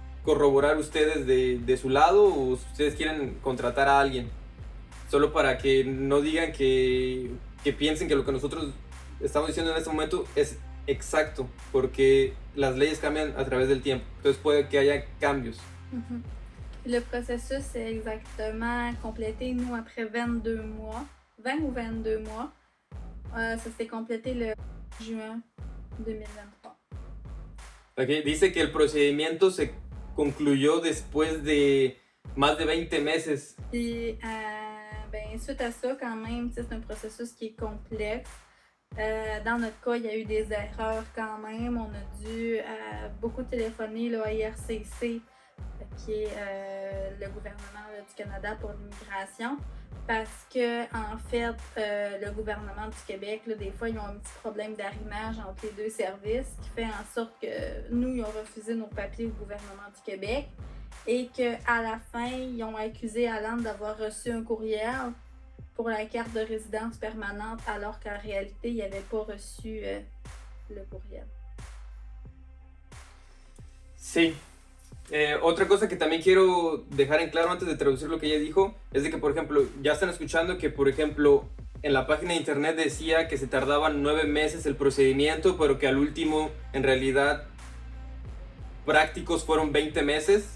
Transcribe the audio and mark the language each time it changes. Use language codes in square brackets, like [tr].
[es] corroborar ustedes de su lado o ustedes quieren contratar a alguien? Solo para que no digan que piensen que lo que nosotros estamos diciendo en este momento es exacto, porque las leyes cambian a través del tiempo, entonces puede que haya cambios. [fr] Le processus est exactement complété, nous, après 22 mois, 20 ou 22 mois. Ça s'est complété le juin 2023. [en] Okay. [es] Dice que el procedimiento se concluyó después de más de 20 meses. [fr] Puis, ben, suite à ça, quand même, c'est un processus qui est complexe. Dans notre cas, il y a eu des erreurs quand même. On a dû beaucoup téléphoner là, à IRCC, qui est le gouvernement là, du Canada pour l'immigration, parce que en fait, le gouvernement du Québec, là, des fois, ils ont un petit problème d'arrimage entre les deux services, qui fait en sorte que nous, ils ont refusé nos papiers au gouvernement du Québec et qu'à la fin, ils ont accusé Alan d'avoir reçu un courriel pour la carte de résidence permanente, alors qu'en réalité, il n'avait pas reçu le courriel. [es] Sí. Otra cosa que también quiero dejar en claro antes de traducir lo que ella dijo es de que, por ejemplo, ya están escuchando que, por ejemplo, en la página de internet decía que se tardaban 9 meses el procedimiento, pero que al último, en realidad, prácticos fueron 20 meses.